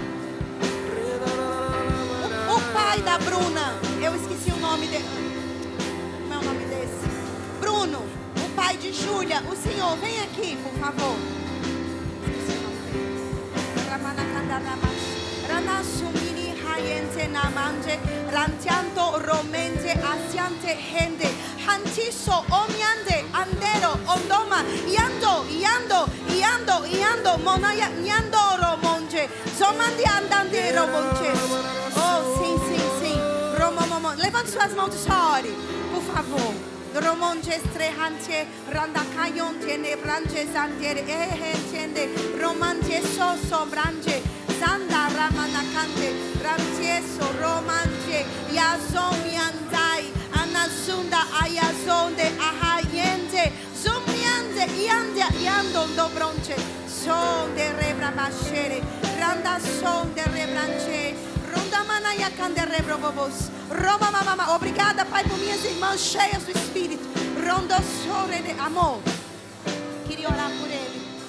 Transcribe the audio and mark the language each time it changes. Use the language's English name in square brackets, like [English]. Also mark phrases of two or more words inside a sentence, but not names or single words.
[Portuguese] O pai da Bruna, eu esqueci o nome dele. Como é o nome desse? Bruno, o pai de Júlia. O senhor, vem aqui, por favor. Esqueci o nome dele. Rantianto romente asiante hende hantiso omiande andero ondoma iando monaya nyandoro monje somandi andandero monje. Oh, sim. Romomomo. Levante suas mãos e chore, por favor. Romonje strehante randakayonte ne branje zandere ehentende romanje so branje Zanda Ramanakante, Rantieso, Romanje, Yazon Yandai, Anazunda Ayazonde, Ahayende, Zumiande, Yandon Dobronche, Son de Rebrabashere, Randa Son de Rebranche, Rondamana Yakande Rebrobobos, Roma Mama. Obrigada, Pai, por minhas irmãs cheias do Espírito, Rondosore de amor. Queria orar por ele.